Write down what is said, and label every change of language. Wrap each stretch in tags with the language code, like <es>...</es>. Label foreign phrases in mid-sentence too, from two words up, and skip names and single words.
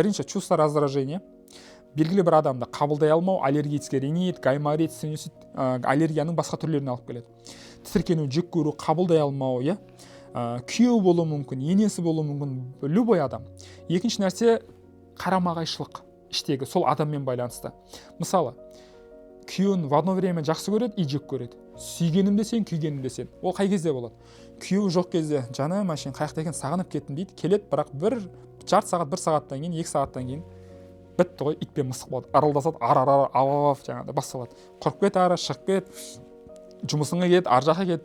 <kk>Бірінші,</kk> <ru>чувство раздражения.</ru> <kk>Белгілі бір адамды қабылдай алмау,</kk> <ru>аллергический ринит,</ru> <kk>гайморит, синусит аллергияның басқа түрлеріне алып келеді. Тітіркену, жек көру, қабылдай алмау, күйеу болуы мүмкін, енесі болуы мүмкін, любой адам. Екінші нәрсе, қарама-қайшылық іштегі, сол адаммен байланысты. Мысалы, күйеуін</kk> <ru>в одно время</ru> <kk>жақсы көреді, и жек көреді. Сүйгенім де сен, күйгенім де сен. Ол қай кезде болады? Күйеуі жоқ кезде, жаным әшейін қаяқта екен, сағынып кеттім дейді, келеді, бірақ жарты сағат, 1 сағаттан кейін, 2 сағаттан кейін бітті ғой, ит пен мысық болады. Аралдасады, ав жаңағыдай басталады. Құрып кет ары, шығып кет, жұмысыңа кет, ар жаққа кет.</kk>